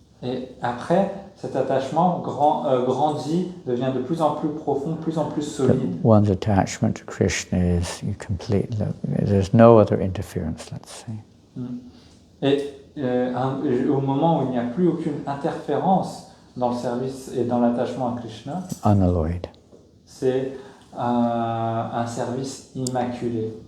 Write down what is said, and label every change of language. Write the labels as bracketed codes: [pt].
[fr] Et après, cet attachement grandit, devient de plus en plus profond, de plus en plus solide. [en] One's attachment to Krishna is there's no other interference, let's say. [fr] Et au moment où il n'y a plus aucune interférence dans le service et dans l'attachement à Krishna, [en] Unalloyed. [fr] c'est un service immaculé.